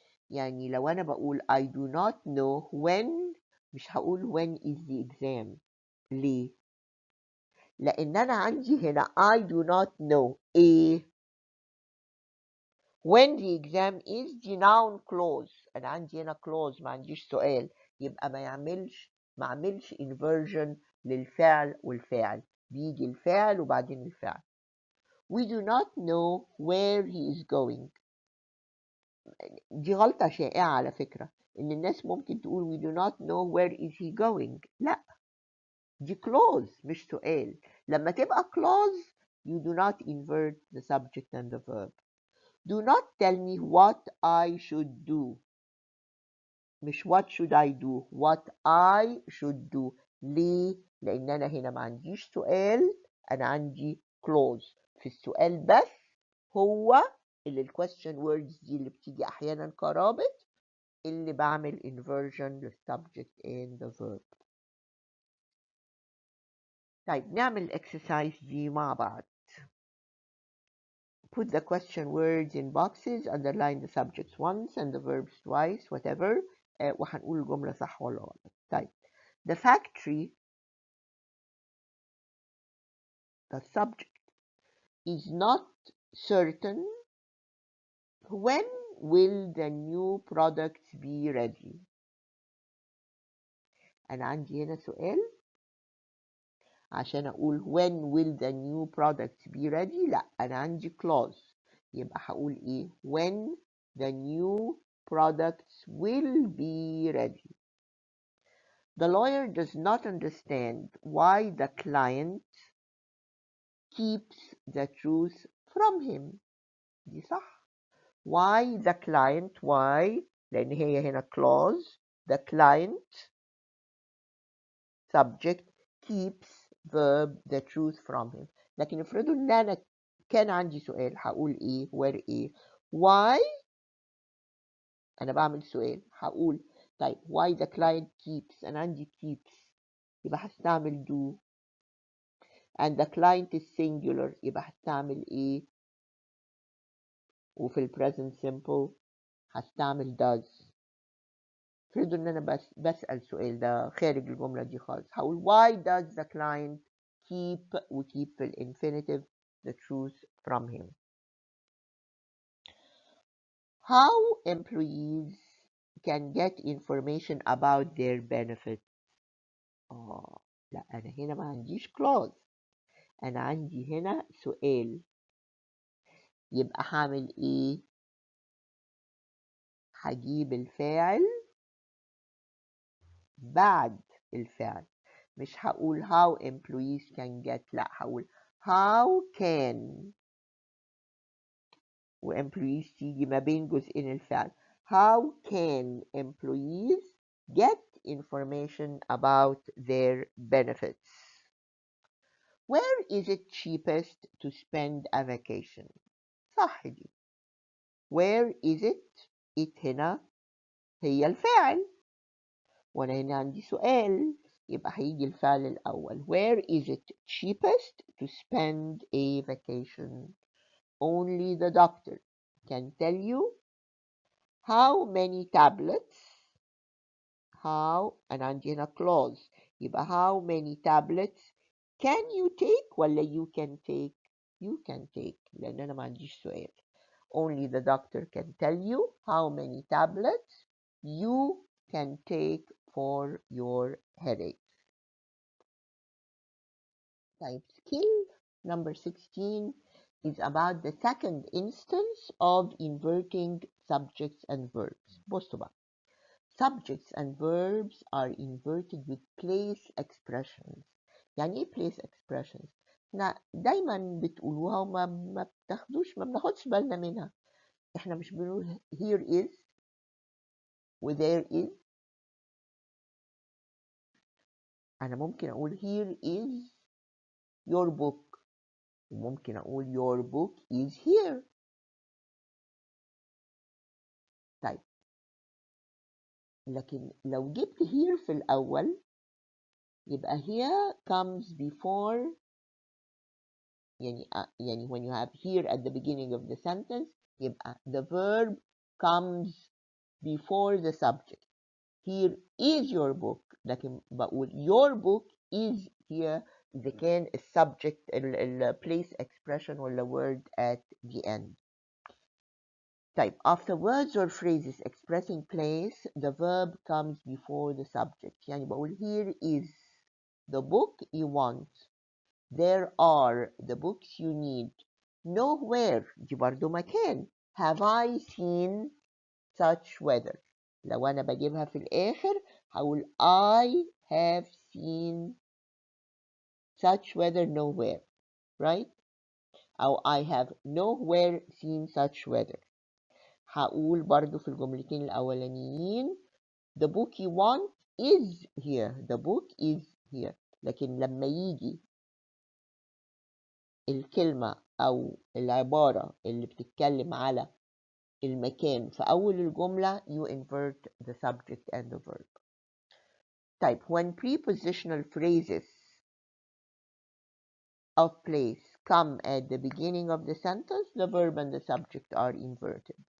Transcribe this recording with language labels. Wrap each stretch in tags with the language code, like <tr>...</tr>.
<ar>يعني لو أنا بقول</ar> <en>I do not know when،</en> <ar>مش هقول</ar> <en>when is the exam.</en> <ar>ليه؟ لأن أنا عندي هنا</ar> <en>I do not know</en> <ar>إيه؟</ar> <en>when the exam is the noun clause.</en> <ar>أنا عندي هنا clause، ما عنديش سؤال، يبقى ما أعملش inversion للفعل والفاعل، بيجي الفعل وبعدين الفعل.</ar> <en>We do not know where he is going.</en> <ar>دي غلطة شائعة على فكرة، إن الناس ممكن تقول</ar> <en>we do not know where is he going.</en> <ar>لا، دي clause مش سؤال. لما تبقى</ar> <en>clause you do not invert the subject and the verb. Do not tell me what I should do.</en> <ar>مش</ar> <en>what should I do، what I should do.</en> <ar>ليه؟ لأن أنا هنا ما عنديش سؤال، أنا عندي clause. في السؤال بس هو اللي question words دي اللي بتيجي أحيانا كرابط اللي بعمل inversion للsubject</ar> <en>and the verb.</en> <ar>طيب نعمل exercise دي مع بعض.</ar> <en>Put the question words in boxes, underline the subjects once and the verbs twice, whatever.</en> <ar>وهنقول الجملة صح ولا غلط.</ar> <en>طيب the factory، the subject, is not certain when will the new products be ready.</en> <ar>أنا عندي هنا سؤال عشان أقول</ar> <en>when will the new products be ready.</en> <ar>لا، أنا عندي</ar> <en>clause،</en> <ar>يبقى هقول إيه؟</ar> <en>when the new products will be ready. The lawyer does not understand why the client keeps the truth from him.</en> <ar>دي صح.</ar> <en>Why the client؟ why</en> <ar>لأن هي هنا</ar> <en>clause. The client subject keeps verb the truth from him.</en> <ar>لكن افرضوا ان انا كان عندي سؤال هقول ايه؟ where ايه؟ why انا بعمل سؤال هقول طيب</ar> <en>why the client keeps،</en> <ar>انا عندي keeps يبقى هستعمل do.</ar> <en>and the client is singular</en> <ar>يبقى هستعمل ايه؟ وفي ال</ar> <en>present simple</en> <ar>هستعمل</ar> <en>does.</en> <ar>افرضوا ان انا بسأل سؤال ده خارج الجملة دي خالص، هقول</ar> <en>why does the client keep وkeep في infinitive the truth from him. How employees can get information about their benefits.</en> <ar>لا أنا هنا ما عنديش clause، أنا عندي هنا سؤال، يبقى هعمل إيه؟ هجيب الفاعل بعد الفعل، مش هقول</ar> <en>how employees can get،</en> <ar>لا هقول how can، و employees تيجي ما بين جزئين الفعل.</ar> <en>How can employees get information about their benefits? Where is it cheapest to spend a vacation?</en> <ar>صح دي.</ar> <en>Where is it؟</en> <ar>it هنا هي الفاعل، وانا هنا عندي سؤال، يبقى هيجي الفعل الأول.</ar> <en>Where is it cheapest to spend a vacation? Only the doctor can tell you. How many tablets? How</en> <ar>أنا عندي هنا</ar> <en>clause،</en> <ar>يبقى</ar> <en>how many tablets can you take</en> <ar>ولا</ar> <en>you can take؟ You can take</en> <ar>لأن أنا ما عنديش سؤال.</ar> <en>Only the doctor can tell you how many tablets you can take for your headache. Type skill number 16 is about the second instance of inverting subjects and verbs.</en> <ar>بصوا بقى.</ar> <en>Subjects and verbs are inverted with place expressions.</en> <ar>يعني ايه</ar> <en>place expressions؟</en> <ar>احنا دايما بتقولوها وما ما بناخدش بالنا منها. احنا مش بنقول here is و there is. انا ممكن اقول</ar> <en>here is your book</en> <ar>وممكن اقول</ar> <en>your book is here.</en> <ar>طيب لكن لو جبت</ar> <en>here</en> <ar>في الأول يبقى</ar> <en>here comes before،</en> <ar>يعني</ar> <en>when you have here at the beginning of the sentence</en> <ar>يبقى</ar> <en>the verb comes before the subject. Here is your book،</en> <ar>لكن بقول</ar> <en>your book is here</en> <ar>إذا كان</ar> <en>subject ال place expression</en> <ar>ولا</ar> <en>word at the end. Type after words or phrases expressing place the verb comes before the subject.</en> <ar>يعني بقول</ar> <en>here is the book you want. There are the books you need. Nowhere</en> <ar>دي برضو مكان.</ar> <en>Have I seen such weather.</en> <ar>لو أنا بجيبها في الآخر هقول</ar> <en>I have seen such weather nowhere. Right?</en> <ar>أو</ar> <en>I have nowhere seen such weather.</en> <ar>هقول برضو في الجملتين الأولانيين</ar> <en>the book you want is here. The book is here.</en> <ar>لكن لما يجي الكلمة أو العبارة اللي بتتكلم على المكان في أول الجملة</ar> <en>you invert the subject and the verb. طيب when prepositional phrases of place come at the beginning of the sentence the verb and the subject are inverted.</en>